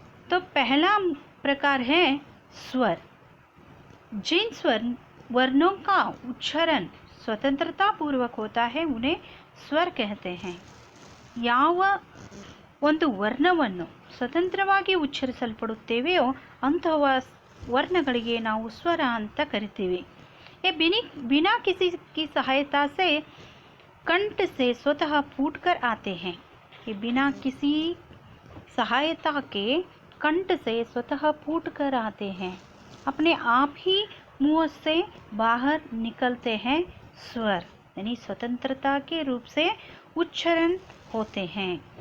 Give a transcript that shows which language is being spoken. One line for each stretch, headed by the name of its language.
Hindi: तो पहला प्रकार है स्वर। जिन वर्णों का उच्चारण स्वतंत्रता पूर्वक होता है उन्हें स्वर कहते हैं।
Kannada: ಯಾವ ಒಂದು ವರ್ಣವನ್ನು ಸ್ವತಂತ್ರವಾಗಿ ಉಚ್ಚರಿಸಲ್ಪಡುತ್ತೇವೆಯೋ ಅಂತಹ ವರ್ಣಗಳಿಗೆ ನಾವು ಸ್ವರ ಅಂತ ಕರಿತೀವಿ।
Hindi: ये बिना किसी की सहायता से कंठ से स्वतः फूटकर आते हैं। ये बिना किसी सहायता के कंठ से स्वतः फूटकर आते हैं, अपने आप ही मुंह से बाहर निकलते हैं स्वर, यानी स्वतंत्रता के रूप से उच्चारण होते हैं।